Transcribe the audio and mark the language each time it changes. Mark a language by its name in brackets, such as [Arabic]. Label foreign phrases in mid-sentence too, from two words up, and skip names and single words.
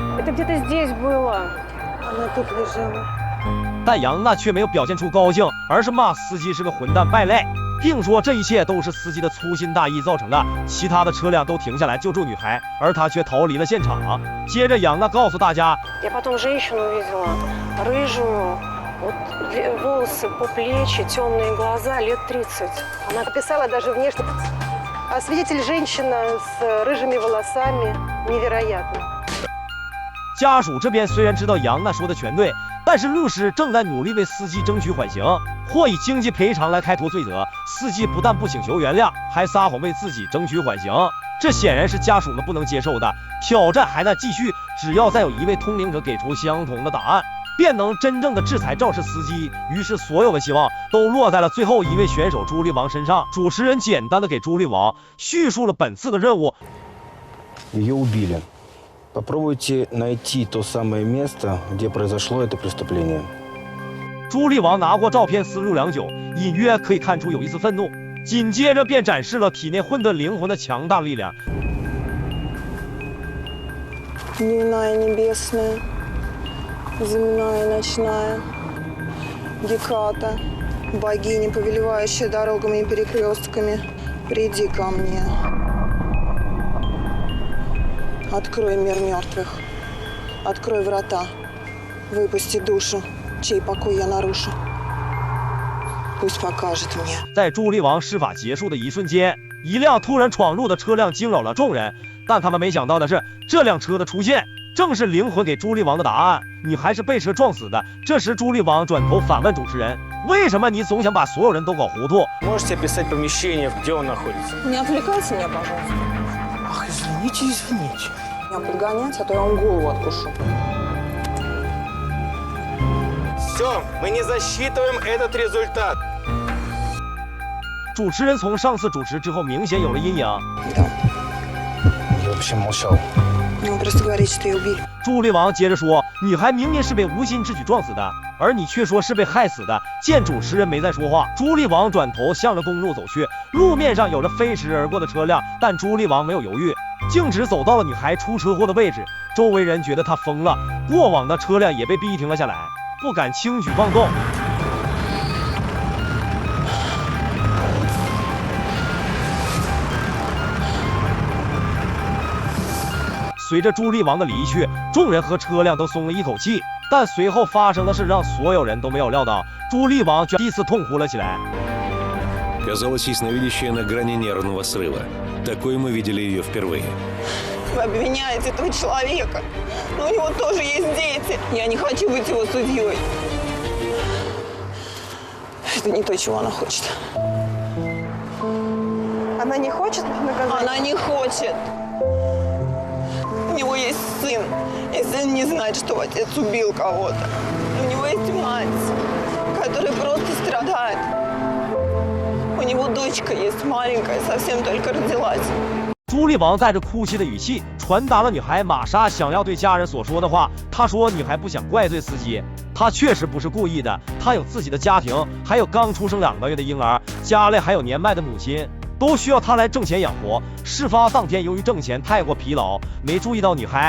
[Chinese] 但杨娜却没有表现出高兴，而是骂司机是个混蛋败类，并说这一切都是司机的粗心大意造成的，其他的车辆都停下来救助女孩，而他却逃离了现场。接着杨娜告诉大家， [Russian] Я потом женщину увидела, рыжую, вот волосы по плечи, темные глаза, лет 30. Она описала даже внешне. А свидетель женщина с рыжими волосами, невероятно. [Chinese] 家属这边虽然知道杨娜说的全对，但是律师正在努力为司机争取缓刑，或以经济赔偿来开脱罪责。司机不但不请求原谅，还撒谎为自己争取缓刑。这显然是家属们不能接受的。挑战还在继续，只要再有一位通灵者给出相同的答案，便能真正的制裁肇事司机。于是所有的希望都落在了最后一位选手朱莉王身上。主持人简单的给朱莉王叙述了本次的任务。 [Russian] Ее убили. Попробуйте найти то самое место, где произошло это преступление. [Chinese] 朱莉王拿过照片思路良久，隐约可以看出有一丝愤怒，紧接着便展示了体内混沌灵魂的强大力量。 [Russian] Дневная небесная, земная ночная, Геката, богиня, повелевающая дорогами и перекрестками, приди ко мне. Открой мир мертвых, открой врата, выпусти душу, чей покой я нарушу. Пусть покажет мне. [Chinese] 在朱莉王施法结束的一瞬间，一辆突然闯入的车辆惊扰了众人，但他们没想到的是，这辆车的出现正是灵魂给朱莉王的答案，你还是被车撞死的。这时朱莉王转头反问主持人，为什么你总想把所有人都搞糊涂？ [Russian] Можете описать помещение, где он находится? Не отвлекайте меня, пожалуйста. Ах, извините. Меня подгонять, а то я вам голову откушу. Все, мы не засчитываем этот результат. [Chinese] 主持人从上次主持之后明显有了阴影。 [Russian] Да. Я вообще молчал. Ну, просто говорите, что ее убили. [Chinese] 朱莉王接着说，你还明明是被无心之举撞死的，而你却说是被害死的。见主持人没再说话，朱莉王转头向着公路走去。路面上有着飞驰而过的车辆，但朱莉王没有犹豫，径直走到了女孩出车祸的位置。周围人觉得她疯了，过往的车辆也被逼停了下来，不敢轻举妄动。随着朱莉王的离去，众人和车辆都松了一口气，但随后发生的事让所有人都没有料到，朱莉王第一次痛哭了起来。 [Russian] Казалось, ясновидящая на грани нервного срыва. Такой мы видели ее впервые. Вы обвиняете этого человека, но у него тоже есть дети. Я не хочу быть его судьей. Это не то, чего она хочет. Она не хочет наказания? Она не хочет. У него есть сын, и сын не знает, что отец убил кого-то. У него есть мать, которая просто страдает. У него дочка есть маленькая, совсем только родилась. [Chinese] 朱莉王带着哭泣的语气传达了女孩玛莎想要对家人所说的话。她说女孩不想怪罪司机，她确实不是故意的，她有自己的家庭，还有刚出生2个月的婴儿，家里还有年迈的母亲，都需要她来挣钱养活。事发当天由于挣钱太过疲劳，没注意到女孩。